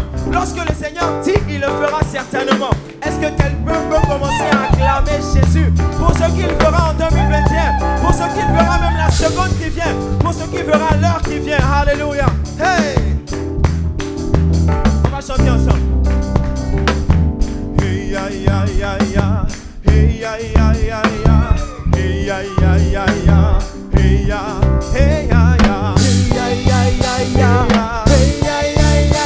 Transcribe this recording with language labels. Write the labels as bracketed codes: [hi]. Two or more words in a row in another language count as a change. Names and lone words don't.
[fr] Lorsque le Seigneur dit, il le fera certainement. Est-ce que quelqu'un peut commencer à acclamer Jésus pour ce qu'il fera en 2021, pour ce qu'il fera même la seconde qui vient, pour ce qu'il fera l'heure qui vient. Alléluia. Hey! On va chanter ensemble. Hey ya ya ya ya, hey ya ya ya ya, hey ya ya ya ya, hey ya, hey ya ya, Hey, ya, ya, ya, ya. Hey, ya, ya,